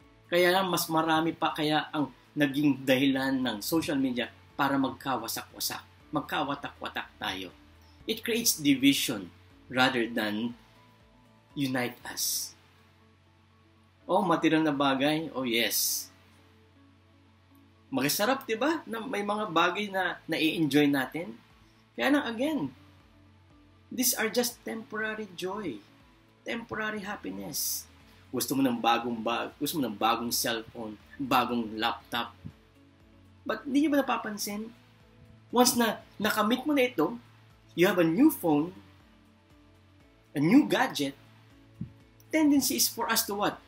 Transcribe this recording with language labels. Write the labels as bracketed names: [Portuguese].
[Filipino] Kaya lang mas marami pa kaya ang naging dahilan ng social media para magkawasak-wasak, magkawatak-watak tayo. [English] It creates division rather than unite us. [Filipino] Oh, material na bagay? Oh, yes. Magsarap, diba? Na may mga bagay na nai-enjoy natin. Kaya lang, [English] again, these are just temporary joy. Temporary happiness. [Filipino] Gusto mo ng bagong bag, gusto mo ng bagong cellphone, bagong laptop. [English] But [Filipino] hindi nyo ba napapansin? [English] Once [Filipino] na nakamit mo na ito, [English] you have a new phone, a new gadget, tendency is for us to what?